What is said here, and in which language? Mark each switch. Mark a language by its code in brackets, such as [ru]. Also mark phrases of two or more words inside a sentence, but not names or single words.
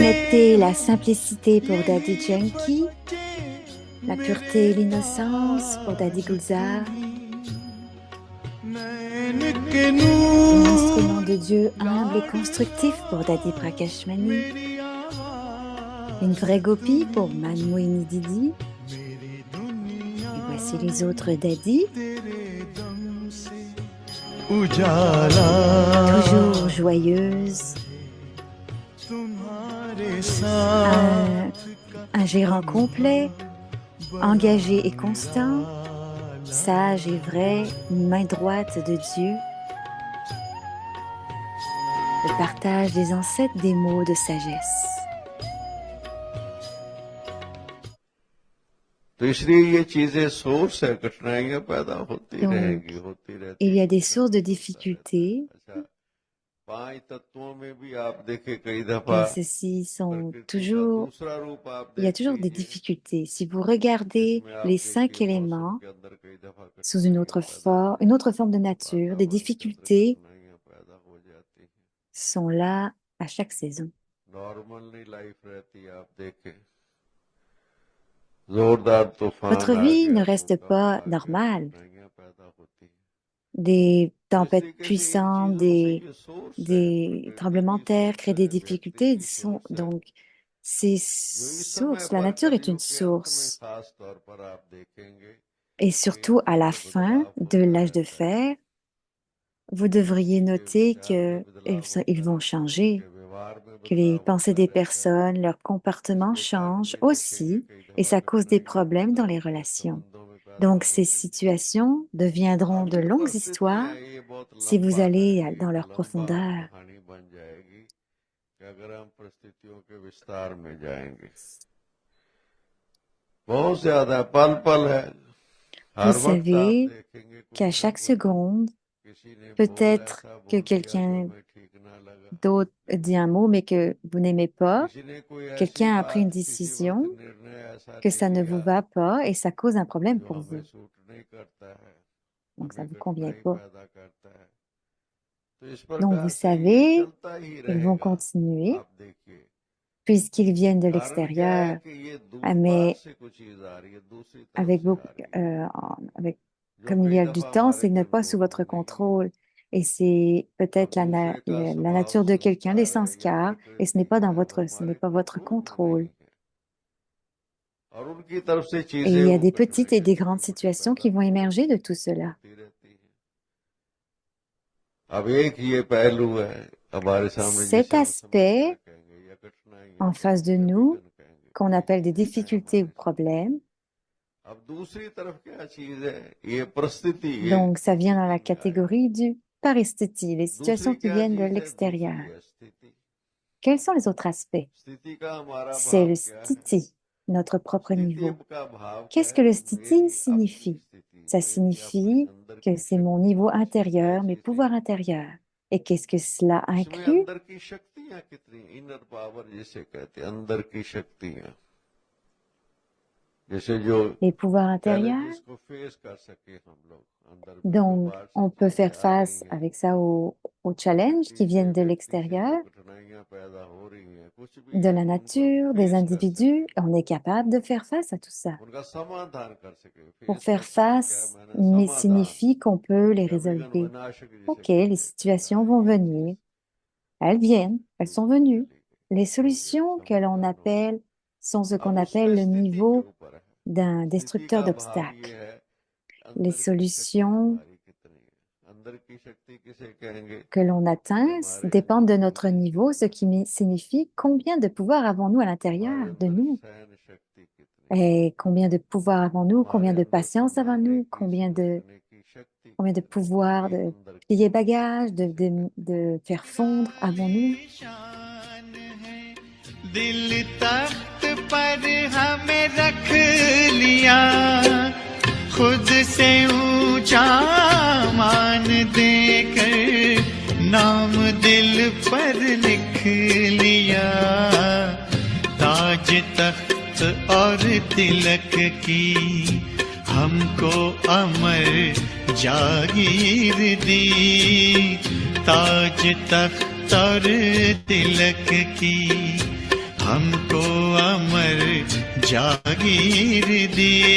[fr] l'honnêteté, la simplicité pour Daddy Yankee, la pureté et l'innocence pour Daddy Gulzar, [hi] नैन के नूर [fr] l'instrument de Dieu humble et constructif pour Daddy Prakashmani, [hi] मेरी [fr] une [hi] आवाज़ [fr] vraie gopie pour [hi] तू [fr] Manmohini Didi, [hi] मेरी दुनिया [fr] et voici les autres Daddy, [hi] तेरे दम से उजाला [fr] toujours joyeuse, [hi] तुम्हारे [fr] un, [hi] साथ का [fr] un gérant complet, [hi] बड़ा [fr] engagé et constant, [hi] निराला [fr] sage et vrai, une main droite de Dieu, le partage des ancêtres des mots de sagesse. [hi] तो इसलिए ये चीजें सोर्स है, कठिनाइयां पैदा होती रहेंगी, [fr] Donc, [hi] होती रहती [fr] il y a des [hi] हैं, [fr] sources de [hi] होता रहता है। [fr] difficultés [hi] अच्छा, पांच तत्वों में भी आप देखें कई दफा [fr] et ceux-ci sont [hi] प्रकृति का [fr] toujours, [hi] दूसरा रूप आप [fr] il y a [hi] देख [fr] toujours des [hi] लीजिए, [fr] difficultés. Si vous regardez [hi] जिसमें आप [fr] les cinq [hi] देखिए मौसम [fr] éléments [hi] के अंदर कई दफा [fr] sous une [hi] कठिनाइयां [fr] autre, [hi] पैदा [fr] une [hi] होती [fr] autre [hi] हैं, [fr] forme de nature, des [hi] वातावरण के अंदर [fr] difficultés [hi] कठिनाइयां पैदा हो जाती हैं। [fr] sont là à chaque saison. [hi] नॉर्मल नहीं लाइफ रहती, आप देखें जोरदार तूफान [fr] Votre [hi] आ [fr] vie [hi] गया, [fr] ne reste [hi] भूकंप [fr] pas [hi] आ गया, [fr] normale. [hi] कठिनाइयां पैदा होती हैं। [fr] Des [hi] तो इस [fr] tempêtes [hi] तरीके से इन [fr] puissantes, [hi] चीजों से ये सोर्स है, [fr] des [hi] प्रकृति [fr] tremblements [hi] की [fr] de terre [hi] सोर्स [fr] créent des [hi] है, व्यक्ति [fr] difficultés. [hi] की सोर्स है। [fr] Donc, ces [hi] जो इस समय [fr] sources, la [hi] पर [fr] nature est une [hi] कलयुग के अंत में [fr] source. [hi] खास तौर पर आप देखेंगे [fr] Et [hi] कि इन [fr] surtout, à la [hi] चीजों में [fr] fin [hi] बदलाव [fr] de [hi] होता [fr] l'âge de [hi] रहता है। [fr] fer, vous devriez [hi] मनुष्य के [fr] noter [hi] विचार में [fr] que [hi] बदलाव [fr] ils [hi] होता [fr] vont [hi] है, मनुष्य [fr] changer, [hi] के व्यवहार में [fr] que les [hi] बदलाव [fr] pensées [hi] होता [fr] des [hi] रहता है। [fr] personnes, leur comportement [hi] इसके कारण [fr] changent [hi] भी देखेंगे [fr] aussi, [hi] कई [fr] et [hi] दफा [fr] ça cause des [hi] कठिनाइयां [fr] problèmes [hi] पैदा [fr] dans les [hi] होती हैं, [fr] relations. [hi] संबंधों में पैदा [fr] Donc, ces [hi] होती हैं। [fr] situations deviendront de [hi] आखिर [fr] longues [hi] परिस्थितियां [fr] histoires [hi] हैं, ये बहुत [fr] si vous [hi] लंबा है, [fr] allez [hi] ये [fr] dans [hi] एक [fr] leur [hi] लंबा [fr] profondeur. [hi] कहानी बन जाएगी कि अगर हम परिस्थितियों के विस्तार में जाएंगे। बहुत ज्यादा पल पल है, [fr] Vous [hi] हर वक्त आप [fr] savez [hi] देखेंगे [fr] qu'à [hi] कुछ न [fr] chaque [hi] कुछ [fr] seconde, [hi] किसी ने बोल [fr] peut-être [hi] ऐसा [fr] que [hi] बोल दिया जो [fr] quelqu'un [hi] हमें ठीक ना लगा, [fr] d'autre dit un mot, mais que vous n'aimez pas. [hi] किसी ने कोई ऐसी [fr] Quelqu'un a pris une [hi] बात किसी वक्त [fr] décision [hi] निर्णय ऐसा [fr] que [hi] ले [fr] ça ne [hi] लिया [fr] vous va pas et ça cause un problème [hi] जो [fr] pour [hi] हमें [fr] vous. [hi] सूट नहीं करता है, [fr] Donc, ça [hi] हमें [fr] ne vous convient [hi] कठिनाई [fr] pas. [hi] पैदा करता है। तो इस [fr] Donc, vous [hi] प्रकार से ये [fr] savez, [hi] चलता ही [fr] ils vont [hi] रहेगा। [fr] continuer [hi] आप देखिए [fr] puisqu'ils viennent de [hi] कारण क्या है [fr] l'extérieur, [hi] कि ये बाहर [fr] mais [hi] से कुछ चीज आ रही है, दूसरी तरफ [fr] avec [hi] से [fr] beaucoup, [hi] आ रही है, जो [fr] comme il [hi] कई [fr] y a du [hi] दफा [fr] temps, [hi] हमारे [fr] c'est n'est pas sous [hi] कंट्रोल [fr] votre [hi] में नहीं है। [fr] contrôle. Et c'est [hi] अब [fr] peut-être [hi] दूसरे का [fr] la [hi] स्वभाव [fr] nature de quelqu'un, les [hi] संस्कार है, ये [fr] sanskars, et ce n'est [hi] प्रकृति [fr] pas [hi] का [fr] dans [hi] है, वो [fr] ce n'est [hi] हमारे [fr] pas votre [hi] कंट्रोल में नहीं [fr] contrôle. [hi] है, और उनकी तरफ से [fr] Et [hi] चीजें [fr] il y a [hi] वो [fr] des petites et [hi] कठिनाइयां [fr] des [hi] छोटी [fr] grandes [hi] मोटी [fr] situations [hi] पैदा [fr] qui vont [hi] होती [fr] émerger de [hi] रहती [fr] tout cela. [hi] होती रहती हैं। अब एक ये पहलू है हमारे सामने [fr] Cet [hi] जिसे हम समस्या [fr] aspect [hi] कहेंगे या कठिनाइयां [fr] en face de [hi] कहेंगे या [fr] nous, [hi] विघन कहेंगे, [fr] qu'on [hi] एक [fr] appelle des [hi] चीज है [fr] difficultés ou [hi] हमारे सामने। [fr] problèmes, [hi] अब दूसरी तरफ क्या चीज है, ये परिस्थिति, ये [fr] donc ça vient dans [hi] स्थिति [fr] la [hi] में आएगा। [fr] catégorie du paristhétie, les situations [hi] दूसरी [fr] qui [hi] क्या [fr] viennent de [hi] चीज है, दूसरी [fr] l'extérieur. [hi] है स्थिति। [fr] Quels sont les autres aspects? [hi] स्थिति का हमारा [fr] C'est [hi] भाव [fr] le [hi] क्या है? [fr] sthiti, notre propre [hi] स्थिति [fr] niveau. [hi] का भाव क्या [fr] Qu'est-ce [hi] है? [fr] que le [hi] वो [fr] sthiti [hi] मेरी अपनी [fr] signifie? [hi] स्थिति, [fr] Ça [hi] मेरी अपने [fr] signifie [hi] अंदर [fr] que [hi] की [fr] c'est mon [hi] शक्ति, [fr] niveau [hi] उसकी [fr] intérieur, mes [hi] कैपेसिटी, [fr] pouvoirs intérieurs. Et qu'est-ce que cela [hi] उसमें [fr] inclut? [hi] अंदर की शक्तियां कितनी, [en] inner power [hi] जिसे कहते हैं, अंदर की शक्तियां, जैसे जो [fr] Les pouvoirs intérieurs. [hi] चैलेंजेस को फेस कर सके हम लोग, अंदर में जो [fr] Donc, [hi] बाहर से [fr] on peut [hi] चीजें [fr] faire [hi] आ रही [fr] face [hi] हैं, [fr] avec ça aux challenges [hi] प्रकृति [fr] qui [hi] से [fr] viennent de [hi] व्यक्ति से जो [fr] l'extérieur, [hi] कठिनाइयां पैदा हो रही हैं, कुछ भी [fr] de [hi] है, [fr] la [hi] तो उनको हम [fr] nature, des [hi] फेस कर [fr] individus. [hi] सके, [fr] On est capable de faire face à tout ça. [hi] उनका समाधान कर सके। [fr] Pour [hi] फेस कर [fr] faire [hi] सके क्या [fr] face, [hi] मैंने, [fr] mais [hi] समाधान [fr] signifie qu'on peut les [hi] या विघ्न [fr] résolver. [hi] विनाशक जिसे [fr] Ok, les [hi] कहते हैं, कि [fr] situations [hi] हाँ [fr] vont [hi] ये चीज [fr] venir. Elles viennent, elles sont [hi] दूसरी [fr] venues. [hi] चली गई, [fr] Les [hi] हो गया, [fr] solutions que l'on [hi] समाधान हो गया। [fr] appelle sont ce qu'on [hi] अब उसमें [fr] appelle le [hi] स्थिति के [fr] niveau [hi] ऊपर है, [fr] d'un [hi] स्थिति [fr] destructeur [hi] का भाव ये [fr] d'obstacles. [hi] है [fr] Les [hi] अंदर की शक्ति [fr] solutions [hi] हमारी कितनी है, अंदर की शक्ति किसे कहेंगे [fr] que l'on atteint [hi] हमारे [fr] dépendent de [hi] अंदर [fr] notre [hi] की [fr] niveau, ce qui signifie combien de pouvoir avons-nous à l'intérieur [hi] हमारे [fr] de [hi] अंदर [fr] nous, [hi] सहन शक्ति कितनी है [fr] et combien de pouvoir avons-nous, combien [hi] हमारे [fr] de [hi] अंदर [fr] patience [hi] संभालने [fr] avons-nous, [hi] की समझने की शक्ति [fr] combien de [hi] कितनी है [fr] pouvoir [hi] ये [fr] de [hi] अंदर की [fr] plier [hi] शक्ति [fr] bagages, [hi] किसे कहते [fr] de faire fondre avons-nous. [hi] शान है दिल तख्त पर हमें रख लिया खुद से ऊंचा मान देकर नाम दिल पर लिख लिया ताज तख्त और तिलक की हमको अमर जागीर दी ताज तख्त और तिलक की हमको अमर जागीर दी